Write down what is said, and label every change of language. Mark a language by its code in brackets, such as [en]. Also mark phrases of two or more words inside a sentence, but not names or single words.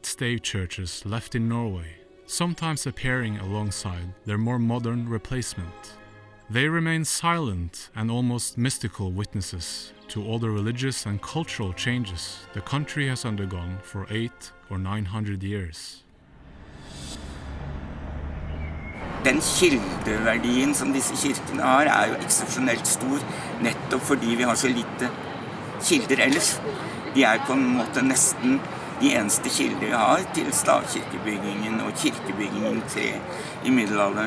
[en] stave churches left in Norway, sometimes appearing alongside their more modern replacement. They remain silent and almost mystical witnesses to all the religious and cultural changes the country has undergone for 800 or 900 years. [no] Den kildeverdien som disse kirkene har, jo eksepsjonelt stor, nettopp fordi vi har så lite kilder ellers. De på en måte nesten de eneste kilder vi har til stavkirkebyggingen og kirkebyggingen i middelalderen.